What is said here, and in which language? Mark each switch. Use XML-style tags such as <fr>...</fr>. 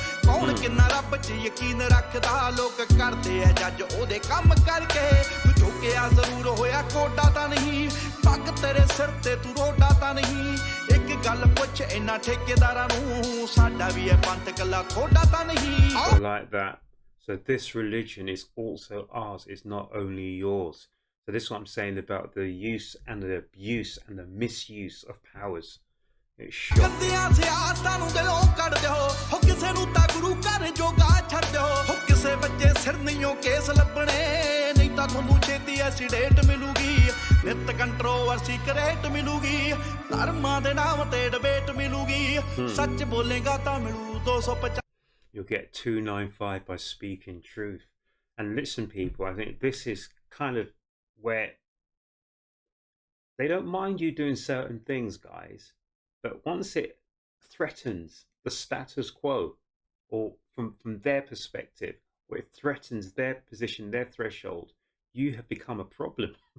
<pa>ਕੌਣ ਕਿੰਨਾ ਰੱਬ 'ਚ ਯਕੀਨ ਰੱਖਦਾ ਲੋਕ ਕਰਦੇ ਆ ਜੱਜ ਉਹਦੇ ਕੰਮ ਕਰਕੇ ਤੂੰ ਝੁਕਿਆ ਜ਼ਰੂਰ ਹੋਇਆ ਕੋਡਾ ਤਾਂ ਨਹੀਂ ਪੱਗ ਤੇਰੇ ਸਿਰ ਤੇ ਤੂੰ ਰੋਡਾ ਤਾਂ ਨਹੀਂ ਇੱਕ ਗੱਲ ਪੁੱਛ ਇਹਨਾਂ ਠੇਕੇਦਾਰਾਂ ਨੂੰ ਸਾਡਾ ਵੀ ਇਹ ਪੰਥ ਕੱਲਾ ਥੋੜਾ ਤਾਂ ਨਹੀਂ</pa> <en>like that. So this religion is also ours, it's not only yours. So this is what I'm saying about the use and the abuse and the misuse of powers. It's</en> <pa>ਗੰਦੀਆਂ ਸਿਆਸਤਾਂ ਨੂੰ ਦਿਲੋਂ ਕੱਢ ਦਿਓ ਹੋ ਕਿਸੇ ਨੂੰ ਤਾਂ ਗੁਰੂ ਘਰ ਜੋਗਾ ਛੱਡ ਦਿਓ ਹੋ ਕਿਸੇ ਬੱਚੇ ਸਿਰ ਨਹੀਂਓ ਕੇਸ ਲੱਭਣੇ ਨਹੀਂ ਤਾਂ ਤੁਹਾਨੂੰ ਛੇਤੀ ਐਸੀਡੇਟ ਮਿਲੂਗੀ ਨਿਤ ਕੰਟਰੋਵਰਸੀ ਕਰੇਟ ਮਿਲੂਗੀ ਧਰਮਾਂ ਦੇ ਨਾਮ ਤੇ ਡਿਬੇਟ ਮਿਲੂਗੀ ਸੱਚ ਬੋਲੇਗਾ ਤਾਂ ਮਿਲੂ 250</pa> <en>You'll get 295 by speaking truth. And listen, people, I think this is kind of where they don't mind you doing certain things, guys, but once it threatens the status quo, or from their perspective, or it threatens their position, their threshold, you have become a problem.</en>